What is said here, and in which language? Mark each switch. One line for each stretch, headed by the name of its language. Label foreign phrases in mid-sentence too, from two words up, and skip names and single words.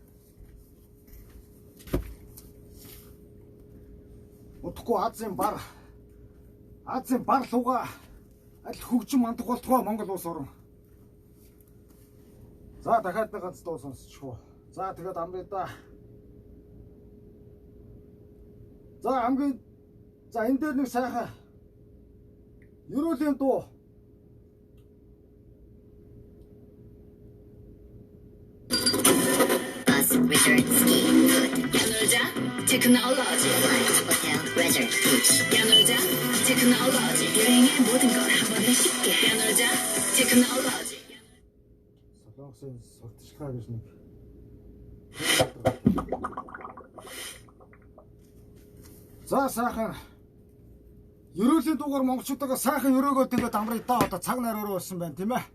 Mongolian: Удахгүй Азийн бар луга аль хөгжим мандах болтугай Монгол улс орн. За дахиад нэг ганц дуу сонсчихвоо. За тэгээд амраа да. За хамгийн энэ дээр нэг сайхан ерөөлийн дуу.
English: Resort ski food. Yanolja technology flight hotel resort beach.
Korean: Yanolja technology 여행의 모든 걸 한 번에 쉽게. Yanolja technology.
Mongolian: Солонгосын сурталчилгаа гэж нэг. За сайхан ерөөлийн дуугаар монголчуудаа сайхан ерөөгөө тэгээд амрыг да одоо цаг нар өрөө болсон байна тийм ээ.